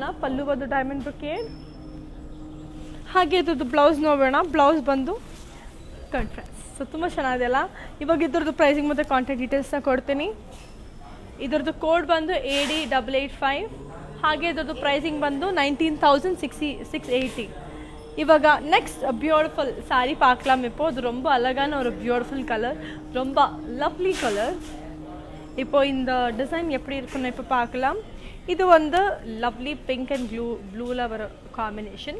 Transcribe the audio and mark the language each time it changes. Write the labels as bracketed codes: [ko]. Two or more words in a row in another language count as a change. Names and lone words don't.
[kn] ಪಲ್ಲು ಬಂದು [en] diamond brocade. [kn] ಹಾಗೆ ಇದ್ರದ್ದು ಬ್ಲೌಸ್ ನೋಡೋಣ. ಬ್ಲೌಸ್ ಬಂದು ಕಾಂಟ್ರಾಸ್ಟ್. ಸೊ ತುಂಬ ಚೆನ್ನಾಗಿದೆಯಲ್ಲ. ಇವಾಗ ಇದ್ರದ್ದು ಪ್ರೈಸಿಂಗ್ ಮತ್ತು [en] contact detailsನ [kn] ಕೊಡ್ತೀನಿ. ಇದ್ರದ್ದು ಕೋಡ್ ಬಂದು AD885. ಹಾಗೆ ಇದ್ರದ್ದು ಪ್ರೈಸಿಂಗ್ ಬಂದು 19,680. [ta] இவங்க [en] next beautiful saree [ta] பார்க்கலாம். இப்போ அது ரொம்ப அழகான ஒரு [en] beautiful colour, [ta] ரொம்ப [en] lovely colour. [ta] இப்போ இந்த டிசைன் எப்படி இருக்குன்னு இப்போ பார்க்கலாம். இது வந்து [en] lovely pink and blueவில் [ta] வர காம்பினேஷன்.